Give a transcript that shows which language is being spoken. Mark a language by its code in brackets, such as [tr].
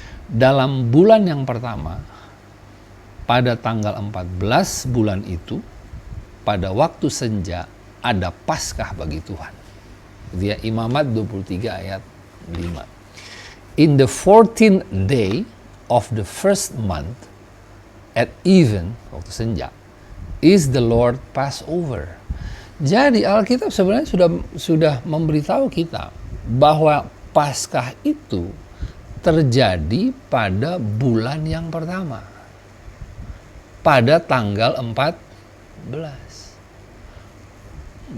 [id] Dalam bulan yang pertama, pada tanggal 14 bulan itu, pada waktu senja, ada Paskah bagi Tuhan. Dia Imamat 23 ayat 5. [en] In the 14th day of the first month, at even, [id] waktu senja, [en] is the Lord Passover. [id] Jadi Alkitab sebenarnya sudah memberitahu kita bahwa Paskah itu terjadi pada bulan yang pertama. Pada tanggal 14.